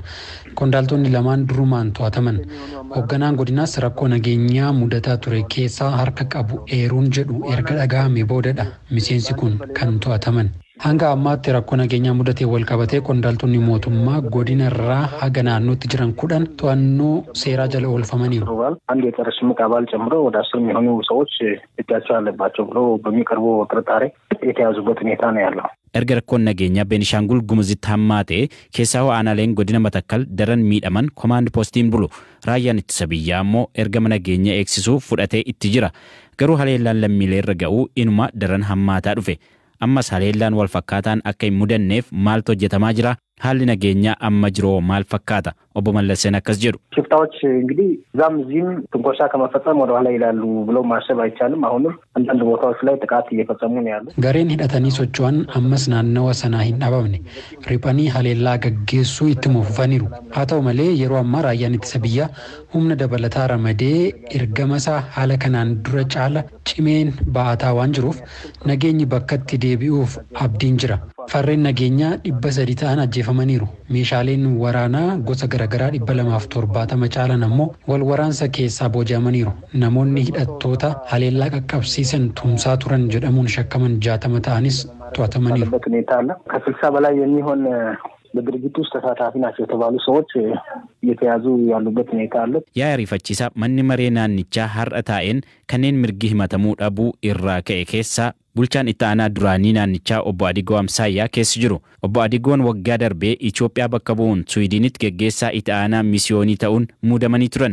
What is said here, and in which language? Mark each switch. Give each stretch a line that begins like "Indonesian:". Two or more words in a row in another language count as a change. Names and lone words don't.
Oromo: Qondaaltonni lamaan durumaan to'ataman. Hoogganaan godinaas rakkoo nageenyaa mudataa ture keessaa harka qabu eeruun jedhu erga dhaga'ame boodadha miseensi kun kan to'ataman. Hanga ammaatti rakkoo nageenyaa mudatee wal qabatee qondaaltonni mootummaa godina irraa haga naannootti jiran 10 to'annoo seeraa jala oolfamaniiru.
Amharic: አንድ የጸረ ሽምቅ አባል ጨምሮ ወደ 10 የሚሆኑ ሰዎች እጃቸው አለባቸው ብሎ በሚቀርቡ ጥርጣሬ የተያዙበት ሁኔታ ነው ያለው.
Oromo: Erga rakkoon nageenyaa Beenishaangul Gumuzitti hammaatee keessaa aanaaleen godina Matakkal daran miidhaman komaand poostiin bulu. Raayyaan ittisa biyyaa ammoo ergama nageenya eegsisuuf fudhatee itti jira. Garuu haleellaan lammiilee irra ga'uu inuma daran hammaataa dhufe. Ammas haleellaan wal fakkaataan akka hin mudanneef maaltu hojjetamaa jira? Haalli nageenyaa amma jiroo maal fakkaata? Obbo Mallaseen akkas jedhu.
Amharic: ሽፍታዎች እንግዲህ ዛም ዚም ትንኮሳ ከመፈጸም ወደ ኋላ ይላሉ ብሎ ማሰብ አይቻልም። አሁንም አንዳንድ ቦታዎች ላይ ጥቃት እየፈጸሙ ነው ያሉት.
Oromo: Gareen hidhatanii socho'an ammas naannawa sanaa hin dhabamne. Riphanii haleellaa gaggeessuu itti fufaniiru. Haa ta'u malee yeroo ammaa raayyaan ittisa biyyaa humna dabalataa ramadee ergamasaa haala kanaan dura caala cimeen ba'ataa waan jiruuf nageenyi bakkatti deebi'uuf abdiin jira. Farreen nageenyaa 300 ta'an ajjeefamaniiru. Meeshaaleen waraanaa gosa garagaraa 270 caalan ammoo wal waraansa keessaa booji'amaniiru. Namoonni hidhattoota haleellaa qaqqabsiisan tumsaa turan jedhamuun shakkaman 60 ta'anis to'atamaniiru.
Amharic: ከ60 በላይ የሚሆን በድርጊቱ ውስጥ ተሳታፊ ናቸው የተባሉ ሰዎች እየተያዙ ያሉበት ሁኔታ አለ።
Oromo: Yaa'ii ariifachiisaa manni maree naannichaa har'a taa'een kanneen mirgi himatamuu dhabuu irraa ka'e keessaa bulchaan itti aanaa duraanii naannichaa obbo Adigoo Amsaayyaa keessa jiru. Obbo Adigoon waggaa darbee Itoophiyaa bakka bu'uun Swiidinitti geggeessaa itti aanaa misiyoonii ta'uun muudamanii turan.